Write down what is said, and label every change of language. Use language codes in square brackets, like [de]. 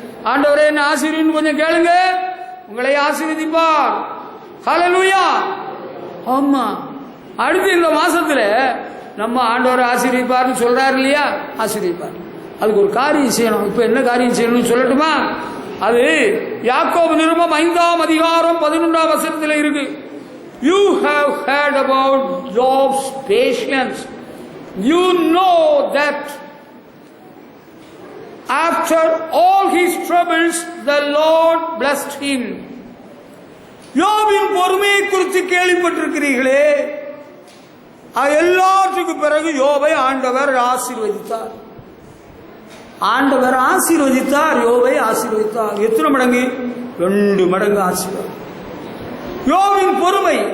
[ta] ஆண்டவரே என்ன ஆசீர்வதின்னு கொஞ்சம் கேளுங்க, உங்களை ஆசீர்வதிப்பார். ஹல்லேலூயா. ஆமா, அடுத்து இந்த மாசத்துல நம்ம ஆண்டவரை ஆசீர்வதிப்பார்னு சொல்றாரு இல்லையா? ஆசீர்வதிப்பார். அதுக்கு ஒரு காரியம் செய்யணும். இப்ப என்ன காரியம் செய்யணும்னு சொல்லட்டுமா? அது யாக்கோபு நிருபம் 5ஆம் அதிகாரம் 11ஆம் வசனத்தில் இருக்கு. [en] You have heard about Job's patience. You know that after all his troubles the Lord blessed him. [ta] யோபின் பொறுமையை குறித்து கேள்விப்பட்டிருக்கிறீர்களே. எல்லாத்துக்கும் பிறகு யோபை ஆண்டவர் ஆசீர்வதித்தார். ஆண்டவர் ஆசீர்வதித்தார், யோபை ஆசீர்வதித்தார். எத்தனை மடங்கு? 2 மடங்கு ஆசீர்வாதம். யோபின் பொறுமை.